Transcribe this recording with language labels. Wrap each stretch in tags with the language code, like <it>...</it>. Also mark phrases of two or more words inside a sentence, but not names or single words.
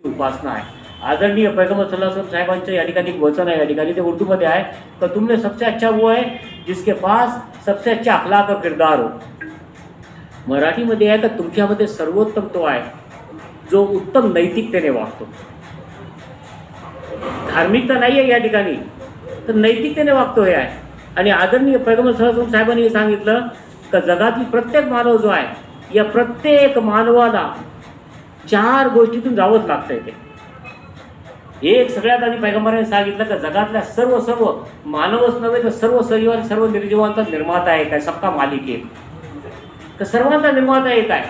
<mr>उपासना आहे। आदरणीय पैगंबर</mr> <ar>صلى الله عليه وسلم</ar> <mr>साहेबांचं या ठिकाणी एक वचन आहे, या ठिकाणी ते उर्दूमध्ये आहे तर</mr> <hi>तुमने सबसे अच्छा वो है जिसके पास सबसे अच्छा अखलाक और किरदार हो।</hi> <mr>मराठीमध्ये आहे का तुमच्यामध्ये सर्वोत्तम तो आहे जो उत्तम नैतिकतेने वागतो। धार्मिकता नाही आहे या ठिकाणी, तर नैतिकतेने वागतो हे आहे। आणि आदरणीय पैगंबर</mr> <ar>صلى الله عليه وسلم</ar> <mr>साहेबांनी सांगितलं का जगातील प्रत्येक मानव जो आहे, या प्रत्येक मानवाला 4 गोष्टीतून जावंच लागतंय ते। एक सगळ्यात आधी पैगंबरांनी सांगितलं का जगातल्या सर्व मानवच नव्हे तर सर्व सजीवांचा सर्व निर्जीवांचा निर्माता एक आहे,</mr> <hi>सबका मालिक एक,</hi> <mr>तर सर्वांचा निर्माता एक आहे।</mr>